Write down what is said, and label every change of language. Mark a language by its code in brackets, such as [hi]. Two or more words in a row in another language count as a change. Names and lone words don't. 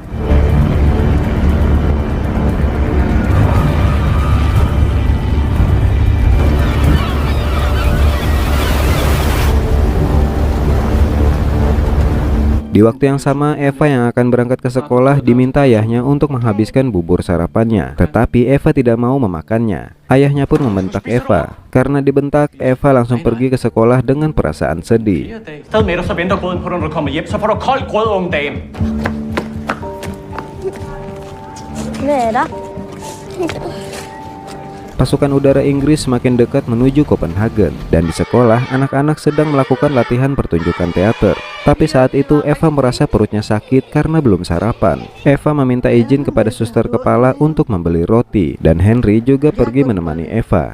[id] Di waktu yang sama, Eva yang akan berangkat ke sekolah diminta ayahnya untuk menghabiskan bubur sarapannya. Tetapi Eva tidak mau memakannya. Ayahnya pun membentak Eva. Karena dibentak, Eva langsung pergi ke sekolah dengan perasaan sedih. [da] Sted med dig, så venter grøden på dig, når du kommer hjem. Så får du kold grød, unge dame. Hvad er der? [id] Pasukan udara Inggris semakin dekat menuju Copenhagen, dan di sekolah anak-anak sedang melakukan latihan pertunjukan teater. Tapi saat itu Eva merasa perutnya sakit karena belum sarapan. Eva meminta izin kepada suster kepala untuk membeli roti, dan Henry juga pergi menemani Eva.